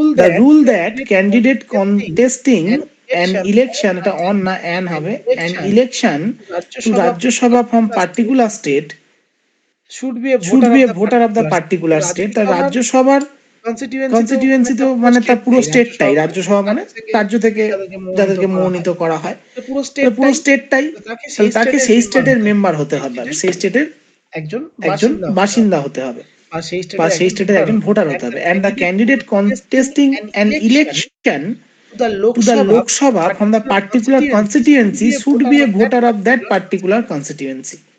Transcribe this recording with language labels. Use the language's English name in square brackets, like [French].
[English] The rule that candidate contesting an election, [Bangla] এটা [English] on [Bangla] না [English] an [Bangla] হবে, [English] an election to Rajya Sabha from particular state should be a voter of the particular state। [Bangla] তার রাজ্যসভার constituency তো মানে তার পুরো স্টেটটাই, রাজ্যসভা মানে রাজ্য থেকে যাদেরকে মনোনীত করা হয় পুরো স্টেটটাই, তাকে সেই স্টেটের মেম্বার হতে হবে, সেই স্টেটের একজন বাসিন্দা হতে হবে বা সেই স্টেটের একজন ভোটার হতে হবে। [English] And the candidate contesting an election to the Lok Sabha from the particular constituency should be a voter of that particular constituency।